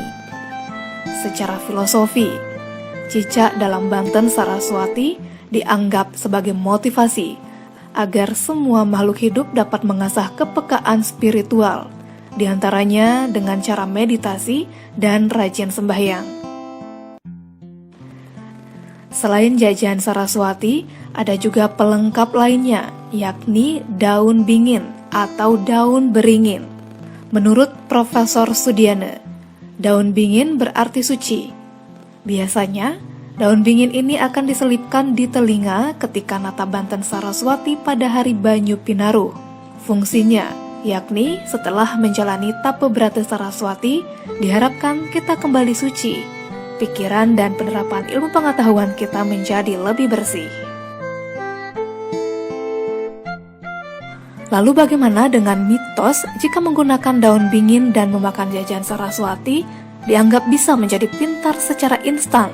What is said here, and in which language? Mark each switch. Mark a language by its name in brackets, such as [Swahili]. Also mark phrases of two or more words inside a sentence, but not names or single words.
[Indonesian] Secara filosofi, cicak dalam Banten Saraswati dianggap sebagai motivasi agar semua makhluk hidup dapat mengasah kepekaan spiritual, diantaranya dengan cara meditasi dan rajin sembahyang. Selain jajan Saraswati, ada juga pelengkap lainnya, yakni daun bingin atau daun beringin. Menurut Profesor Sudiana, daun bingin berarti suci. Biasanya, daun bingin ini akan diselipkan di telinga ketika nata Banten Saraswati pada hari banyu pinaruh. Fungsinya, yakni setelah menjalani Tapa Brata Saraswati, diharapkan kita kembali suci, pikiran dan penerapan ilmu pengetahuan kita menjadi lebih bersih. Lalu bagaimana dengan mitos jika menggunakan daun bingin dan memakan jajan Saraswati dianggap bisa menjadi pintar secara instan?